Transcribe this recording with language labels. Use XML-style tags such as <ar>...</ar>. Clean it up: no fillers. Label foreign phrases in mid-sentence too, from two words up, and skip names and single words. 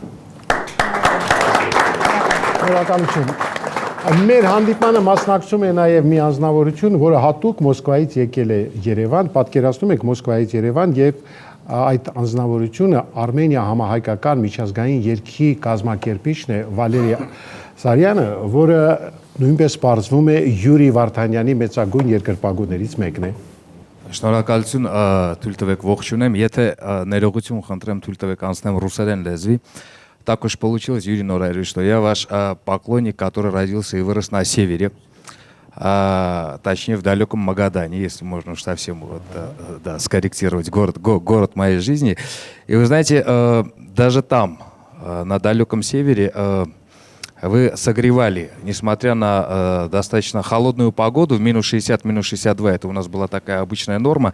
<hy>Շնորհակալություն։ Մեր հանդիպմանը մասնակցում է նաև մի անձնավորություն, որը հատուկ Մոսկվայից եկել է Երևան, պատկերացնում եք Մոսկվայից Երևան եւ այդ անձնավորությունը Արմենիա համահայկական միջազգային երգի կազմակերպիչն է Վալերի Սարյանը, որը նույնպես պարզվում է Յուրի Վարդանյանի մեծագույն երկրպագուներից մեկն է։ Շնորհակալություն, թույլ տվեք ողջունեմ, եթե ներողություն խնդրեմ, թույլ տվեք անցնեմ ռուսերեն лезвի.</hy> <ru>Так уж получилось, Юрий Норайрович, что я ваш поклонник, который родился и вырос на севере, точнее в далеком Магадане, если можно уж совсем вот, да, скорректировать город моей жизни. И вы знаете, даже там, на далеком севере, вы согревали, несмотря на достаточно холодную погоду, в минус 60, минус 62, это у нас была такая обычная норма.</ru>